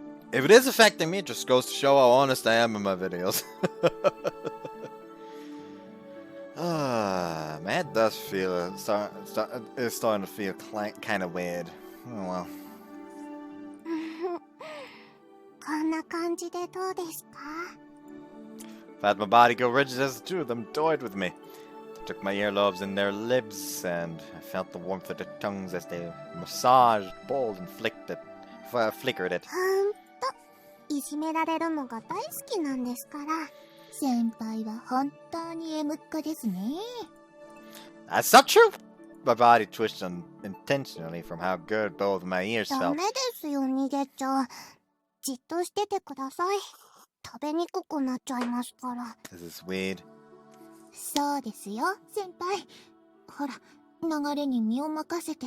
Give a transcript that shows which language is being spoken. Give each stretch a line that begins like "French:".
English: If it is affecting me, it just goes to show how honest I am in my videos. Man, it does feel... It's starting to feel kind of weird. Oh well.
Japanese: こんな感じでどうですか?
English: Felt my body go rigid as the two of them toyed with me. They took my earlobes in their lips, and I felt the warmth of their tongues as they massaged, pulled, and flickered it.
Japanese: いじめられるのが大好きなんですから。先輩は本当にMっ子ですね。
English: That's not true! My body twitched unintentionally from how good both my ears
Japanese: ダ
English: felt.
Japanese: メですよ、逃げちゃう。じっとしててください。食べにくくなっちゃいますから。
English: This is weird.
Japanese: そうですよ、先輩。ほら、流れに身を任せて。